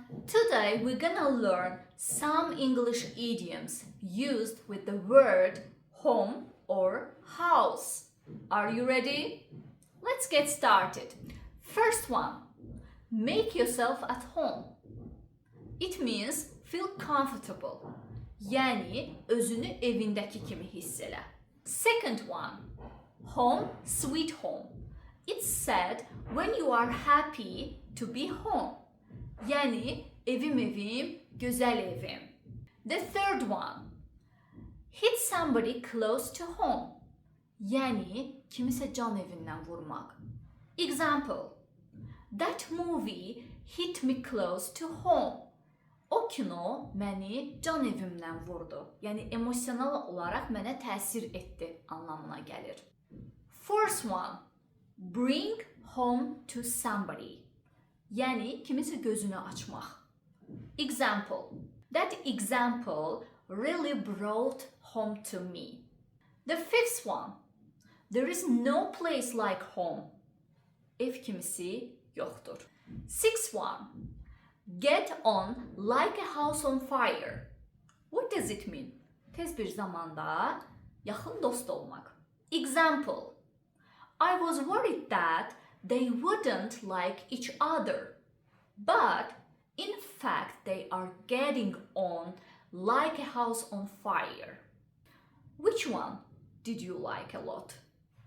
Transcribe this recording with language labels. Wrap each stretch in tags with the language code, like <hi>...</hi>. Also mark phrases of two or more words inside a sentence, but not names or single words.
<en>Today we're gonna learn some English idioms used with the word home or house. Are you ready? Let's get started. First one, make yourself at home. It means feel comfortable.</en> <az>Yani özünü evindeki kimi hiss elə.</az> <en>Second one, home sweet home. It's said when you are happy to be home.</en> <az>Yani evim, güzel evim.</az> <en>The third one, hit somebody close to home.</en> <az>Yani kimisə can evindən vurmaq.</az> <en>Example, that movie hit me close to home.</en> <az>O kino məni can evimdən vurdu. Yəni emosional olaraq mənə təsir etdi anlamına gəlir.</az> <en>Fourth one, bring home to somebody.</en> <az>Yəni kimisə gözünü açmaq.</az> <en>Example, that example really brought home to me. The fifth one, there is no place like home.</en> <az>Ev kimisi yoxdur.</az> <en>Sixth one, get on like a house on fire. What does it mean?</en> <az>Tez bir zamanda yaxın dost olmaq.</az> <en>Example, I was worried that they wouldn't like each other. But in fact, they are getting on like a house on fire. Which one did you like a lot?</en>